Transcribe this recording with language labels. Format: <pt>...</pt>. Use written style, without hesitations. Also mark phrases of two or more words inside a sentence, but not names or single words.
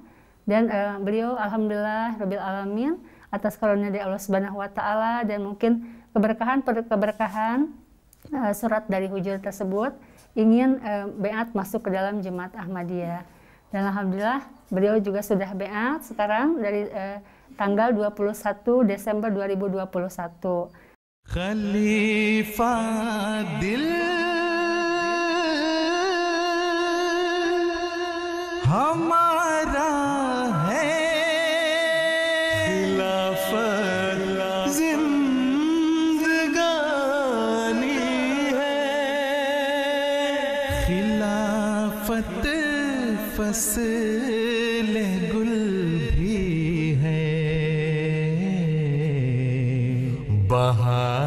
<id>Dan beliau</id> <ar>الحمد لله رب العالمين</ar> <id>atas karunia dari Allah</id> <ar>سبحانه وتعالى</ar> <id>dan mungkin keberkahan surat dari Hujur tersebut ingin beat masuk ke dalam Jemaat Ahmadiyah. Dan alhamdulillah beliau juga sudah beat sekarang dari tanggal 21 Desember 2021.</id> <ur>خلیفہ دل ہمارا ہے, خلافت زندگانی ہے، خلافت فصل گل بھی ہے، بہار</ur>